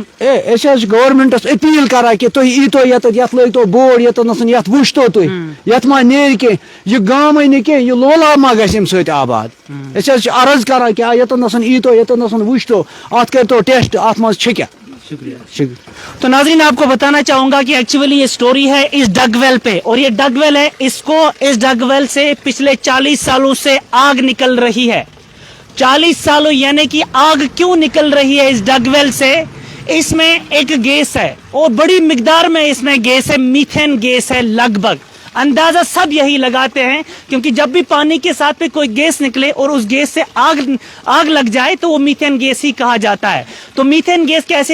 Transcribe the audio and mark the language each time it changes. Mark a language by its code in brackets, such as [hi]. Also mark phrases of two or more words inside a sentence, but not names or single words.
[ks] أسۍ حظ چھِ گورمنٹس اپیٖل کران کہِ تُہۍ ییٖتو ییٚتٮ۪تھ یتھ لٲگتو بورڈ ییٚتٮ۪ن یتھ وٕچھتو تُہۍ یتھ ما نیرِ کینٛہہ یہِ گامٕے نہٕ کینٛہہ یہِ لولاب ما گژھِ امہِ سۭتۍ آباد أسۍ حظ چھِ عرض کران کہِ ییٚتٮ۪ن ییٖتو ییٚتٮ۪ن وٕچھتو اتھ کٔرتو ٹیسٹ اتھ منٛز چھِ کیٛاہ [ur] تو ناظرین آپ کو بتانا چاہوں گا کہ ایکچولی یہ سٹوری ہے اس [en] dug well [ur] پہ اور یہ [en] dug well [ur] ہے اس [en] dug well [ur] سے پچھلے 40 سالوں سے آگ نکل رہی ہے 40 سالوں یعنی کہ آگ کیوں نکل رہی ہے اس [en] dug well [ur] سے اس میں ایک گیس ہے اور بڑی مقدار میں اس میں گیس ہے [en] methane gas [ur] ہے لگ بھگ اندازہ سب یہی لگاتے ہیں کیونکہ جب بھی پانی کے ساتھ پہ کوئی گیس نکلے اور اس گیس سے آگ لگ جائے تو وہ [en] methane gas [ur] ہی کہا جاتا ہے تو [en] methane gas [ur] کیسے